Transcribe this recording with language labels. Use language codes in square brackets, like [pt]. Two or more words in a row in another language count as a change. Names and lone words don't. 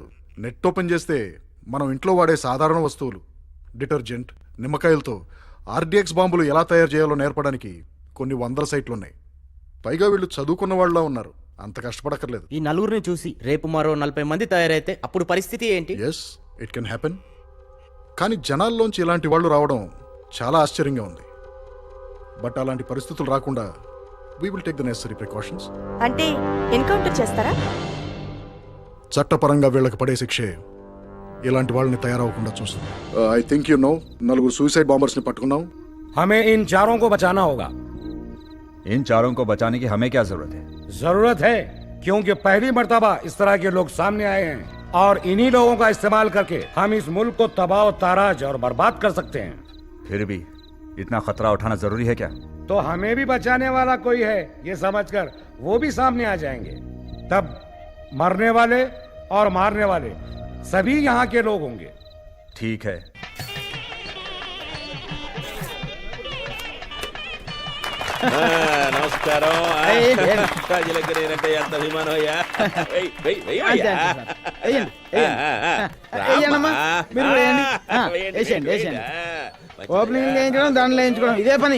[te] నెట్ ఓపెన్ చేస్తే మనం ఇంట్లో వాడే సాధారణ వస్తువులు, డిటర్జెంట్, నిమ్మకాయలతో ఆర్డిఎక్స్ బాంబులు ఎలా తయారు చేయాలో నేర్పడానికి కొన్ని 100 సైట్లు ఉన్నాయి. పైగా వీళ్ళు చదువుకున్న వాళ్ళ ఉన్నారు, అంత కష్టపడక్కర్లేదు. ఈ నలుగురిని చూసి రేపు మరో 40 మంది తయారైతే అప్పుడు పరిస్థితి ఏంటి? [en] Yes, it can happen. [te] కానీ జనాల్లోంచి ఇలాంటి వాళ్ళు రావడం చాలా ఆశ్చర్యంగా ఉంది. [en] బట్ [te] అలాంటి పరిస్థితులు రాకుండా [en] we will take the necessary precautions. [te] అంటే ఎన్కౌంటర్ చేస్తారా? చట్టపరంగా వీళ్ళకి పడే శిక్షే ఇలాంటి వాళ్ళని తయారవకుండా చూస్తుంది. [en] I think you know, 9 suicide bombers [te] ని పట్టుకున్నాం. [hi] हमें इन चारों को बचाना होगा। इन चारों को बचाने की हमें क्या जरूरत है? जरूरत है क्योंकि पहली मर्तबा इस तरह के लोग सामने आए हैं और इन्हीं लोगों का इस्तेमाल करके हम इस मुल्क को तबाह ताराज और बर्बाद कर सकते हैं। फिर भी इतना खतरा उठाना जरूरी है क्या? तो हमें भी बचाने वाला कोई है ये समझकर वो भी सामने आ जाएंगे। तब मरने वाले और मारने वाले सभी यहाँ के लोग होंगे। ठीक है। [te] నమస్కారం. రాజులగ్గరేనంటే ఎంత అభిమానం అయ్యా. ఓపెనింగ్ వేయించడం, దండలు వేయించుకోవడం ఇదే పని.